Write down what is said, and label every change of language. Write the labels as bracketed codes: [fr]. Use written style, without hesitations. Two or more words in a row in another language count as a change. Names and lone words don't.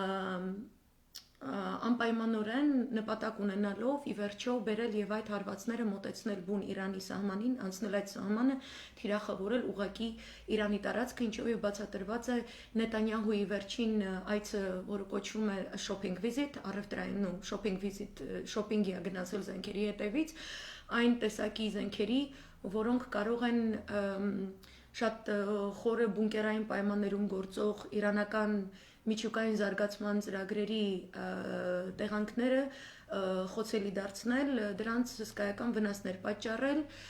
[hy] եւ Լիբանանում անպայմանորեն նպատակ ունենալով ի վերջո բերել եւ այդ հարվածները մոտեցնել բուն Իրանի սահմանին, անցնել այդ սահմանը, թիրախավորել ուղակի Իրանի տարածքը, ինչով եւ բացատրված է Նետանյահուի վերջին այցը, որը կոչվում է [en] shopping visit, [hy] առևտրային [en] shopping visit, [hy] shopping-ի գնացել զենքերի հետևից, այն տեսակի զենքերի, որոնք կարող են շատ խորը բունկերային պայմաններում գործող իրանական միջուկային զարգացման ծրագրերի տեղանքները խոցելի դարձնել, դրանց հսկայական վնասներ պատճառել։